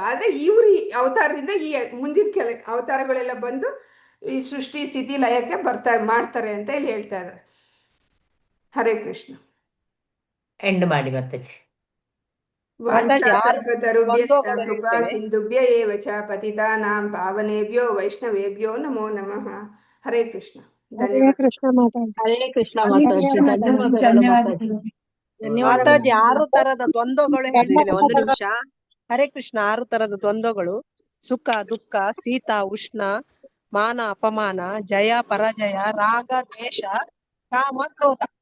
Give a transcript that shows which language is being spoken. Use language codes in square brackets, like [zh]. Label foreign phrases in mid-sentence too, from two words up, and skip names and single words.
[kn] ಆದ್ರೆ ಇವ್ರು ಈ ಅವತಾರದಿಂದ ಈ ಮುಂದಿನ ಅವತಾರಗಳೆಲ್ಲ ಬಂದು ಈ ಸೃಷ್ಟಿ ಸ್ಥಿತಿ ಲಯಕ್ಕೆ ಮಾಡ್ತಾರೆ ಅಂತ ಇಲ್ಲಿ ಹೇಳ್ತಾ ಇದ್ದಾರೆ. ಹರೇ ಕೃಷ್ಣ. ಎಂಡ್ ಮಾಡಿ ಮಾತಾಜಿ. [sa] ಕೃಪಾ ಸಿಂಧುಭ್ಯ ಏವ ಚ ಪತಿತಾನಾಂ ಪಾವನೇಭ್ಯೋ ವೈಷ್ಣವೇಭ್ಯೋ ನಮೋ ನಮಃ. [kn] ಹರೇ ಕೃಷ್ಣ. ಹರೇ ಕೃಷ್ಣ ಮಾತಾಜಿ. ಮಾತಾಜಿ 6 ತರದ ದ್ವಂದ್ವಗಳು ಹೇಳ್ತಿದೆ. ಒಂದು ನಿಮಿಷ. ಹರೇ ಕೃಷ್ಣ. 6 ತರದ ದ್ವಂದ್ವಗಳು: ಸುಖ ದುಃಖ, ಶೀತ ಉಷ್ಣ, ಮಾನ ಅಪಮಾನ, ಜಯ ಪರಾಜಯ, ರಾಗ ದ್ವೇಷ, ಕಾಮ ಕ್ರೋಧ.